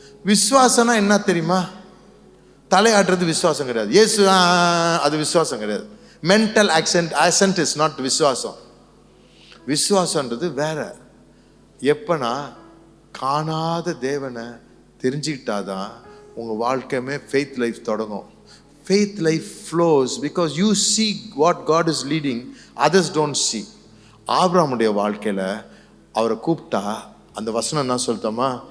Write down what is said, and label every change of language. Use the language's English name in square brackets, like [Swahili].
[Tamil] விசுவாசம்னா என்ன தெரியுமா? தலையாட்டுறது விசுவாசம் கிடையாது. இயேசு அது விசுவாசம் கிடையாது. [English] mental ascent is not [Tamil] விசுவாசம். விசுவாசன்றது வேற. எப்பனா காணாத தேவனை தெரிஞ்சுக்கிட்டாதான் உங்கள் வாழ்க்கையுமே ஃபெய்த் லைஃப் தொடங்கும். [English] Faith life flows because you see what God is leading, others don't see. [Tamil] ஆபிரகாமுடைய வாழ்க்கையில் அவரை கூப்பிட்டா அந்த வசனம் என்ன சொல்லிட்டோமா?